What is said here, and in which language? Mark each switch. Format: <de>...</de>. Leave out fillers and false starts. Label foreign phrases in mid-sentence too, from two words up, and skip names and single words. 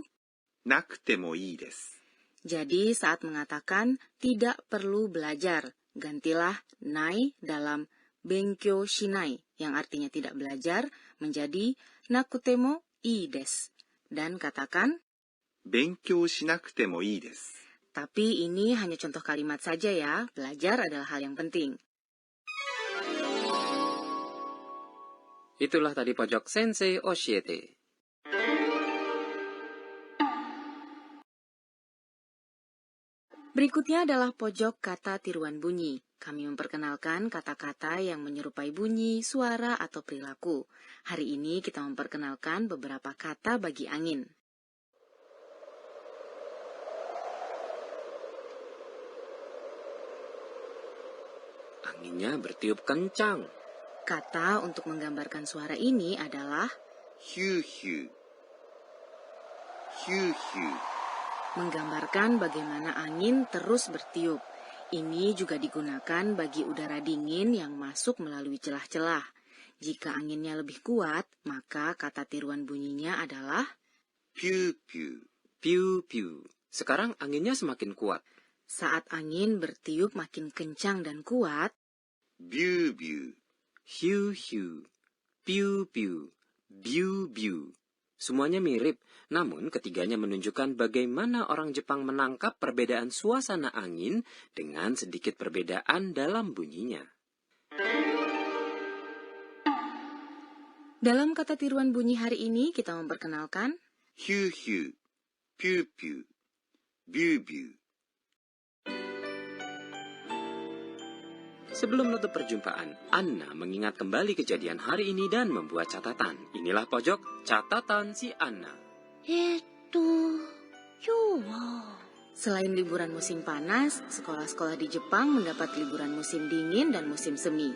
<ja>なくてもいいです。</ja> <id>jadi saat mengatakan tidak perlu belajar, gantilah nai dalam</id> <ja>勉強しない</ja> <id>yang artinya tidak belajar menjadi</id> <ja>なくてもいいです.</ja> <id>Dan katakan,</id> <ja>勉強しなくてもいいです。</ja> <id>tapi ini hanya contoh kalimat saja ya, belajar adalah hal yang penting. Itulah tadi pojok Sensei Oshiete. Berikutnya adalah pojok kata tiruan bunyi. Kami memperkenalkan kata-kata yang menyerupai bunyi, suara, atau perilaku. Hari ini kita memperkenalkan beberapa kata bagi angin. Anginnya bertiup kencang. Kata untuk menggambarkan suara ini adalah</id> <ja>ヒューヒュー。ヒューヒュー。</ja> <id>menggambarkan bagaimana angin terus bertiup. Ini juga digunakan bagi udara dingin yang masuk melalui celah-celah. Jika anginnya lebih kuat, maka kata tiruan bunyinya adalah</id> <ja>ピューピュー。ピューピュー.</ja> <id>Sekarang anginnya semakin kuat. saat angin bertiup makin kencang dan kuat.</id> <ja>ビュービュー。ヒューヒュー. ピューピュー. ビュービュー.</ja> <id>Semuanya mirip, namun ketiganya menunjukkan bagaimana orang Jepang menangkap perbedaan suasana angin dengan sedikit perbedaan dalam bunyinya. Dalam kata tiruan bunyi hari ini, kita memperkenalkan</id> <ja>ヒューヒュー。ピューピュー。ビュービュー。</ja> <id>Sebelum menutup perjumpaan, Anna mengingat kembali kejadian hari ini dan membuat catatan. Inilah pojok catatan si Anna.</id> <ja>今日は</ja> <id>selain liburan musim panas, sekolah-sekolah di Jepang mendapat liburan musim dingin dan musim semi.</id>